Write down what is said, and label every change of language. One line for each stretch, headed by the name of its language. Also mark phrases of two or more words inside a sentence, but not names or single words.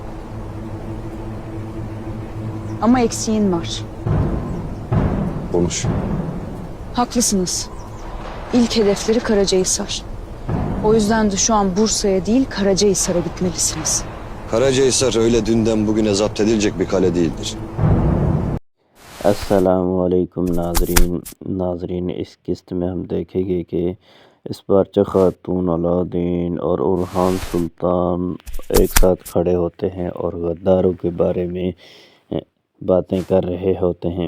Turkish: Ama eksiğin var. Konuş. Haklısınız. İlk hedefleri Karacahisar. O yüzden de şu an Bursa'ya değil Karacahisar'a gitmelisiniz. Karacahisar öyle dünden bugüne zapt edilecek bir kale değildir.
Hindi: अस्सलामुअलैकुम नाजरीन इस किस्त में हम देखेंगे कि इस बारचा खातून अलाउद्दीन और उरहान सुल्तान एक साथ खड़े होते हैं और गद्दारों के बारे में बातें कर रहे होते हैं।